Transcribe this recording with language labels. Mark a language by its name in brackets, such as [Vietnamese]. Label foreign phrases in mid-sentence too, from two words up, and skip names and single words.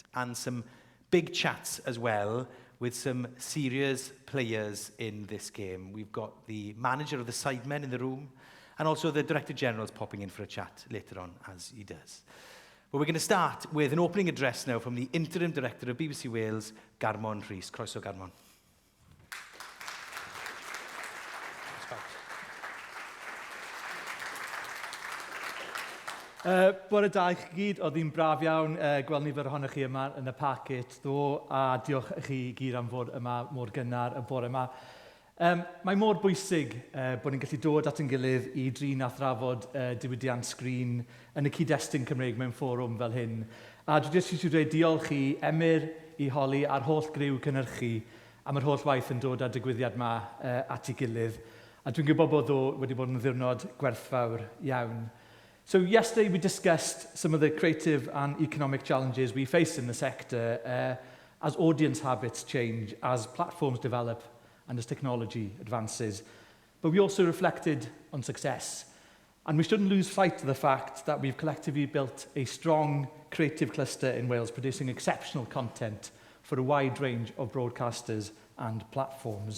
[English] And some big chats as well with some serious players in this game. We've got the manager of the Sidemen in the room, and also the Director General's popping in for a chat later on, as he does. But we're going to start with an opening address now from the Interim Director of BBC Wales, GARMON RHYS. CROESO, GARMON. [Welsh] Bore da i chi gyd, oedd hi'n braf iawn gweld nifer ohonych chi yma yn y packet ddo, a diolch i chi gyd am fod yma mor gynnar y bore yma. Mae mor bwysig bod ni'n gallu dod at ein gilydd i drin a thrafod diwydiant sgrin yn y cyd-destun Cymreig mewn fforwm fel hyn. A dwi jyst eisiau dweud diolch i Emyr, i Holly a'r holl griw cynhyrchu am yr holl waith yn dod â'r digwyddiad yma at ei gilydd. A dwi'n gwybod bod o wedi bod yn ddiwrnod gwerthfawr iawn. [English] So yesterday we discussed some of the creative and economic challenges we face in the sector as audience habits change, as platforms develop, and as technology advances. But we also reflected on success. And we shouldn't lose sight of the fact that we've collectively built a strong creative cluster in Wales, producing exceptional content for a wide range of broadcasters and platforms.